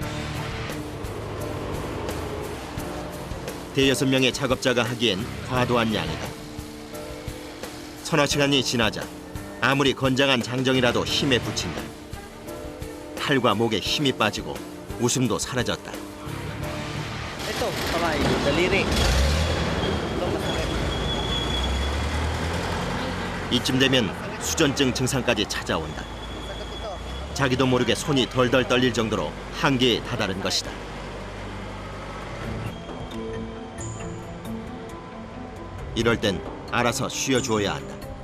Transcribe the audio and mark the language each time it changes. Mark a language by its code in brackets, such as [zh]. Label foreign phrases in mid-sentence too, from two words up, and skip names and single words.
[ko] 대여섯 명의 작업자가 하기엔 과도한 양이다. 서너 시간이 지나자 아무리 건장한 장정이라도 힘에 부친다. 팔과 목에 힘이 빠지고 웃음도 사라졌다. [tl] Ito, kamay, daliri. [ko] 이쯤 되면 수전증 증상까지 찾아온다. 자기도 모르게 손이 덜덜 떨릴 정도로 한계에 다다른 것이다. 이럴 땐 알아서 쉬어주어야 한다.